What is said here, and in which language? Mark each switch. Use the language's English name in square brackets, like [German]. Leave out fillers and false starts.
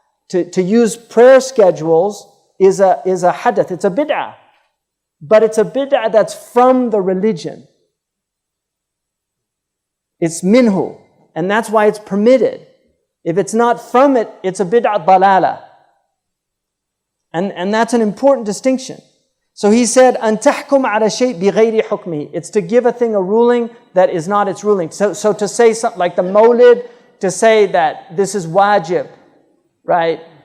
[English] To use prayer schedules is a hadath. It's a bid'ah. But it's a bid'ah that's from the religion. It's minhu. And that's why it's permitted. If it's not from it, it's a bid'ah dalala. And that's an important distinction. So he said, [Arabic] أَن تَحْكُمْ عَلَى شَيْءٍ بِغَيْرِ حُكْمِهِ. [English] It's to give a thing a ruling that is not its ruling. So to say something like the mawlid, to say that this is wajib, right?